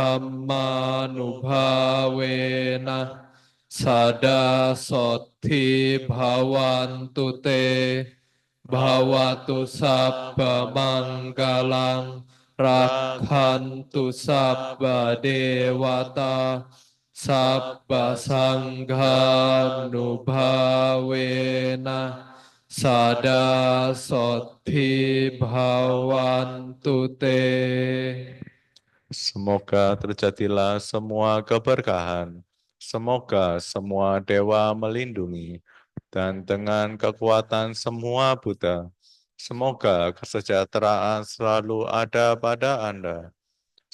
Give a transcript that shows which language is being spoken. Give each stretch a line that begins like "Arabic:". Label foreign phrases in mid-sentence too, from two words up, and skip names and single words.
Pali: dhammanubhavena sada sothi bhavantu te bhavatu sabba manggalang rakhantu sabba dewata sabba sanghanubhavena sada sothi bhavantu te.
Indonesian: Semoga terjadilah semua keberkahan. Semoga semua dewa melindungi, dan dengan kekuatan semua Buddha, semoga kesejahteraan selalu ada pada Anda.